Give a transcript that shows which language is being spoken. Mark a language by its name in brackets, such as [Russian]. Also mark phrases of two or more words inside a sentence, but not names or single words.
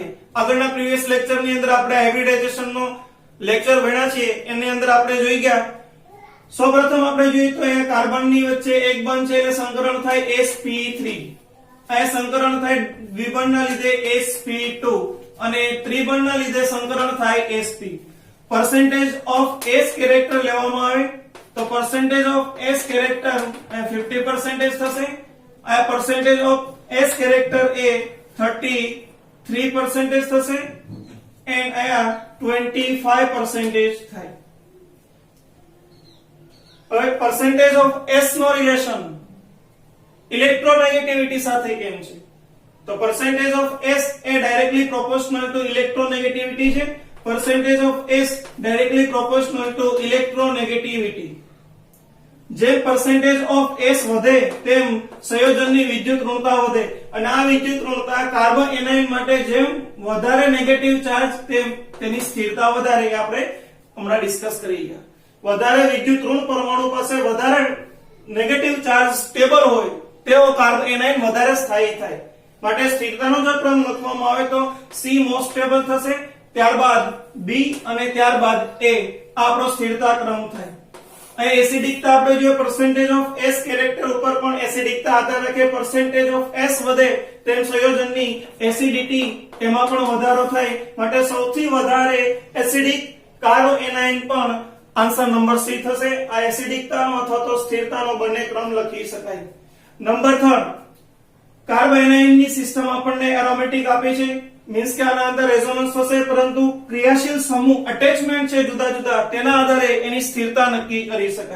[Gujarati] આગળના [English] previous lecture [Gujarati] અંદર આપણે હાઇબ્રિડાઇઝેશનનો લેક્ચર ભણ્યા છે, એની અંદર આપણે જોઈ ગયા. સૌપ્રથમ આપણે જોઈએ તો એ કાર્બનની વચ્ચે એક બંધ છે એટલે સંકરણ થાય sp3. આ સંકરણ થાય દ્વિબંધના લીધે sp2 અને ત્રિબંધના લીધે સંકરણ થાય sp. [English] percentage of s character [Gujarati] લેવામાં આવે તો [English] percentage of s character [Gujarati] 50% થશે આ [English] percentage of S character [Gujarati] એ 33% થશે and આયા 25% થાય. હવે [English] percentage of S [Gujarati] નો રિલેશન ઇલેક્ટ્રોનેગેટિવિટી સાથે કેમ છે? તો [English] percentage of S [Gujarati] એ [English] directly proportional to electronegativity [Gujarati] છે. [English] percentage of S directly proportional to electronegativity. [Gujarati] જેમ [English] percentage of S [Gujarati] વધે તેમ સંયોજનની વિદ્યુત ઋણતા વધે અને આ વિદ્યુત ઋણતા કાર્બન એનાયન માટે જેમ વધારે [English] negative charge [Gujarati] તેમ તેની સ્થિરતા વધારે આપણે હમણાં ડિસ્કસ કરી ગયા. વધારે વિદ્યુત ઋણ પરમાણુ પાસે વધારે [English] negative charge stable [Gujarati] હોય તેવો કાર્બન એનાયન વધારે સ્થાયી થાય. માટે સ્થિરતાનો જો ક્રમ લખવામાં આવે તો C [English] most stable [Gujarati] થશે, ત્યારબાદ B અને ત્યારબાદ A આપણો સ્થિરતા ક્રમ થાય. અહીં એસિડિકતા આપણે જો [English] percentage of S character [Gujarati] ઉપર પણ એસિડિકતા આધાર રાખે [English] percentage of S [Gujarati] વધે તેમ સંયોજનની એસિડિટી તેમાં પણ વધારો થાય. માટે સૌથી વધારે એસિડિક કાર્બો એનાયન પણ [English] answer number [Gujarati] C થશે. આ એસિડિકતાનો અથવા તો સ્થિરતાનો બંને ક્રમ લખી શકાય. નંબર 3 કાર્બો એનાયનની સિસ્ટમ આપણને એરોમેટિક આપે છે, મીન્સ કે આના અંદર રેઝોનન્સ થશે, પરંતુ ક્રિયાશીલ સમૂહ અટેચમેન્ટ છે જુદા જુદા તેના આધારે એની સ્થિરતા નક્કી કરી શકાય.